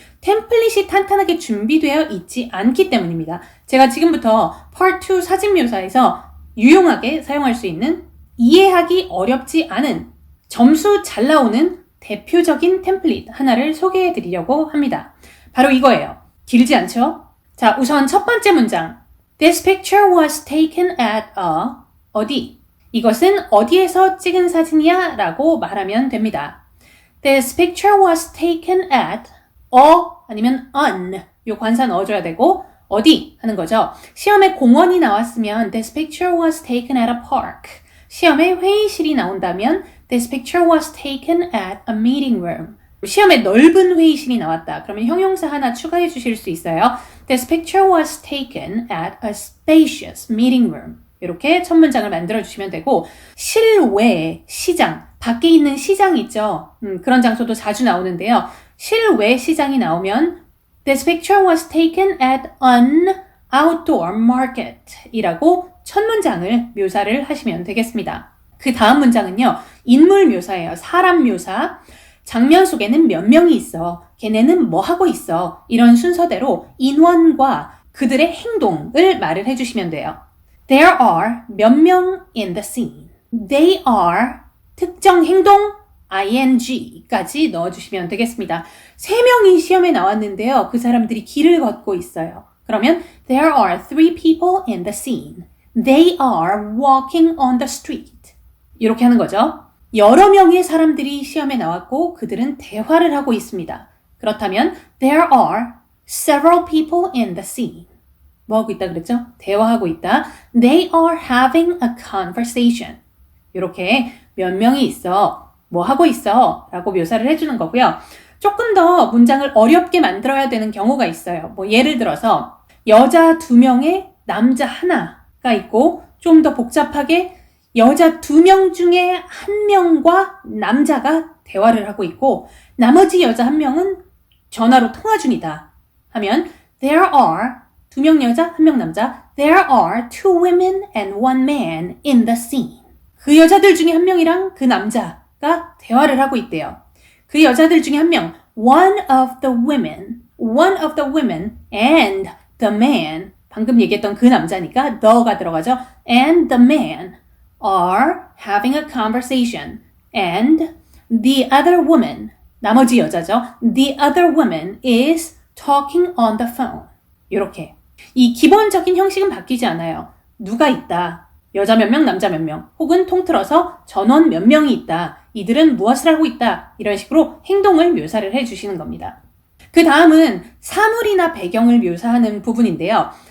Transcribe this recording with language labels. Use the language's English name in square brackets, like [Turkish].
[Korean] 템플릿이 탄탄하게 준비되어 있지 않기 때문입니다. 제가 지금부터 Part 2 사진 묘사에서 유용하게 사용할 수 있는 이해하기 어렵지 않은 점수 잘 나오는 대표적인 템플릿 하나를 소개해 드리려고 합니다. 바로 이거예요. 길지 않죠? 자, 우선 첫 번째 문장. [English] This picture was taken at [Korean] 어디? 이것은 어디에서 찍은 사진이야? 라고 말하면 됩니다. [English] This picture was taken at [Korean] 아니면 [English] on. [Korean] 요 관사 넣어줘야 되고 어디 하는 거죠. 시험에 공원이 나왔으면 [English] This picture was taken at a park. [Korean] 시험에 회의실이 나온다면 [English] This picture was taken at a meeting room. [Korean] 시험에 넓은 회의실이 나왔다. 그러면 형용사 하나 추가해 주실 수 있어요. [English] This picture was taken at a spacious meeting room. [Korean] 이렇게 첫 문장을 만들어 주시면 되고 실외 시장, 밖에 있는 시장 있죠. 그런 장소도 자주 나오는데요. 실외 시장이 나오면 [English] This picture was taken at an outdoor market [Korean] 이라고 첫 문장을 묘사를 하시면 되겠습니다. 그 다음 문장은요. 인물 묘사예요. 사람 묘사. 장면 속에는 몇 명이 있어. 걔네는 뭐 하고 있어. 이런 순서대로 인원과 그들의 행동을 말을 해주시면 돼요. [English] There are [Korean] 몇 명 [English] in the scene. They are [Korean] 특정 행동 ing까지 넣어주시면 되겠습니다. 3명이 시험에 나왔는데요. 그 사람들이 길을 걷고 있어요. 그러면 [English] There are 3 people in the scene. They are walking on the street. [Korean] 이렇게 하는 거죠. 여러 명의 사람들이 시험에 나왔고 그들은 대화를 하고 있습니다. 그렇다면 [English] There are several people in the scene. [Korean] 뭐 하고 있다 그랬죠? 대화하고 있다. [English] They are having a conversation. [Korean] 이렇게 몇 명이 있어. 뭐 하고 있어? 라고 묘사를 해주는 거고요. 조금 더 문장을 어렵게 만들어야 되는 경우가 있어요. 뭐 예를 들어서 여자 2명에 남자 하나가 있고 좀 더 복잡하게 여자 2명 중에 1명과 남자가 대화를 하고 있고 나머지 여자 1명은 전화로 통화 중이다 하면 [English] There are [Korean] 2명 여자, 1명 남자 [English] There are 2 women and 1 man in the scene. [Korean] 그 여자들 중에 1명이랑 그 남자가 대화를 하고 있대요. 그 여자들 중에 1명 [English] one of the women and the man [Korean] 방금 얘기했던 그 남자니까 the가 들어가죠. [English] And the man are having a conversation and the other woman [Korean] 나머지 여자죠. [English] The other woman is talking on the phone. [Korean] 이렇게 이 기본적인 형식은 바뀌지 않아요. 누가 있다. 여자 몇 명, 남자 몇 명 혹은 통틀어서 전원 몇 명이 있다. 이들은 무엇을 하고 있다. 이런 식으로 행동을 묘사를 해주시는 겁니다. 그 다음은 사물이나 배경을 묘사하는 부분인데요.